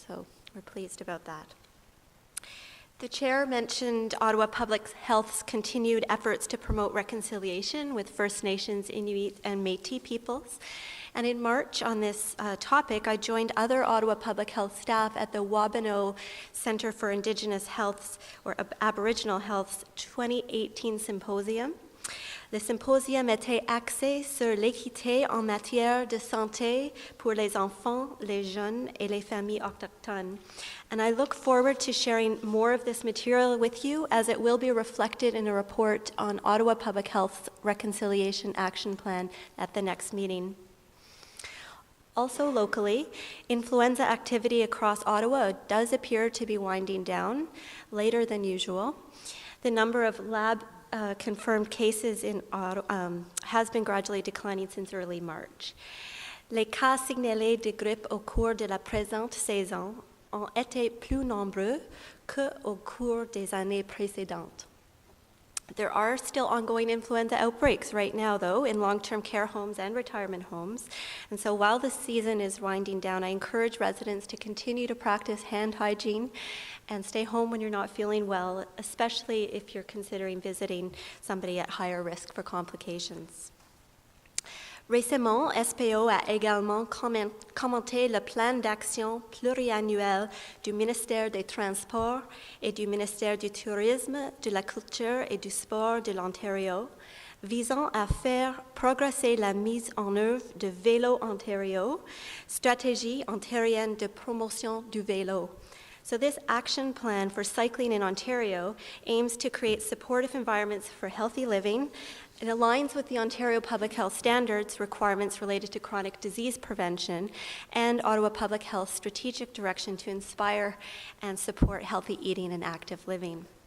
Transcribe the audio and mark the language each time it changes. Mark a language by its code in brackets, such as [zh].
[en] So we're pleased about that. The chair mentioned Ottawa Public Health's continued efforts to promote reconciliation with First Nations, Inuit, and Métis peoples. And in March on this topic, I joined other Ottawa Public Health staff at the Wabano Centre for Indigenous Health's, or Aboriginal Health's 2018 symposium. [fr] Le symposium était axé sur l'équité en matière de santé pour les enfants, les jeunes, et les familles autochtones. [en] And I look forward to sharing more of this material with you as it will be reflected in a report on Ottawa Public Health's Reconciliation Action Plan at the next meeting. Also locally, influenza activity across Ottawa does appear to be winding down later than usual. The number of lab-confirmed cases in Ottawa has been gradually declining since early March. [fr] Les cas signalés de grippe au cours de la présente saison ont été plus nombreux qu'au cours des années précédentes. [en] There are still ongoing influenza outbreaks right now, though, in long-term care homes and retirement homes. And so while the season is winding down, I encourage residents to continue to practice hand hygiene and stay home when you're not feeling well, especially if you're considering visiting somebody at higher risk for complications. [fr] Récemment, SPO a également commenté le plan d'action pluriannuel du ministère des Transports et du ministère du Tourisme, de la Culture et du Sport de l'Ontario, visant à faire progresser la mise en œuvre de Vélo Ontario, stratégie ontarienne de promotion du vélo. [en] So this action plan for cycling in Ontario aims to create supportive environments for healthy living. It aligns with the Ontario Public Health Standards requirements related to chronic disease prevention and Ottawa Public Health strategic direction to inspire and support healthy eating and active living.